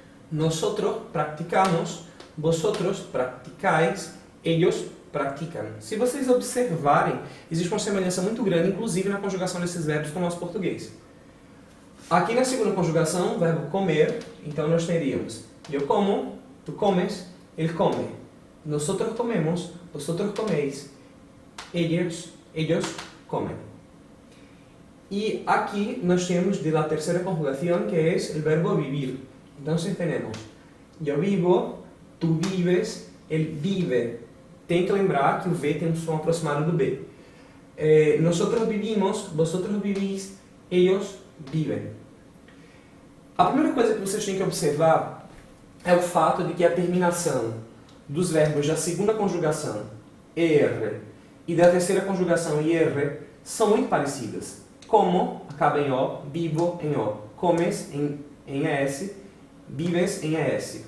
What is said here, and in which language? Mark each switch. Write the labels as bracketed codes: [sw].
[es] Nosotros practicamos, vosotros practicáis, ellos practicam. [pt] Se vocês observarem, existe uma semelhança muito grande, inclusive na conjugação desses verbos com o nosso português. Aqui na segunda conjugação, o verbo comer, então nós teríamos eu como, tu comes, ele come. [es] Nosotros comemos, vosotros coméis, ellos comem. [pt] E aqui nós temos [es] de la [pt] terceira conjugação, que é o verbo vivir. Então, temos eu vivo, tu vives, ele vive. Tem que lembrar que o V tem um som aproximado do B. [es] Nosotros vivimos, vosotros vivís, ellos vivem. [pt] A primeira coisa que vocês têm que observar é o fato de que a terminação dos verbos da segunda conjugação, ER, e da terceira conjugação, IR, são muito parecidas. Como acaba em O, vivo em O. Comes em ES, vives em ES.